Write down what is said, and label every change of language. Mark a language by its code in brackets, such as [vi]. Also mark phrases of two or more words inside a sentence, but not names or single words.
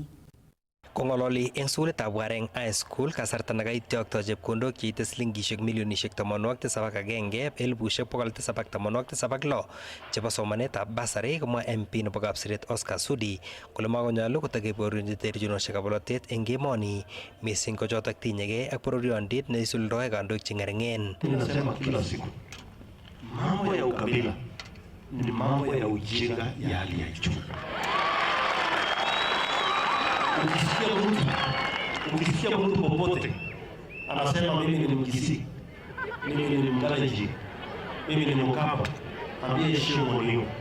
[kln] Kong'ololi eng sukulitab Wareng High School kasarta nekaityokto chepkondok cheite silingishek milionishek 71,776 chebo somanetab basari, komwa MP nebo Kapseret Oscar Sudi kole makonyolu kotakeborionji terchinoshekab bolotet eng emoni, missing ko chotok tinyegei ak bororiondit neisuldoe kandoik cheng'ering'en. [sw] Ninasema kila siku mambo ya ukabila ni mambo ya ujinga ya hali ya juu. Ukisikia mtu Ukisikia mtu popote anasema mimi ni Mkisii, mimi ni Mkalenjin, mimi ni Mkamba, ambie heshima hiyo.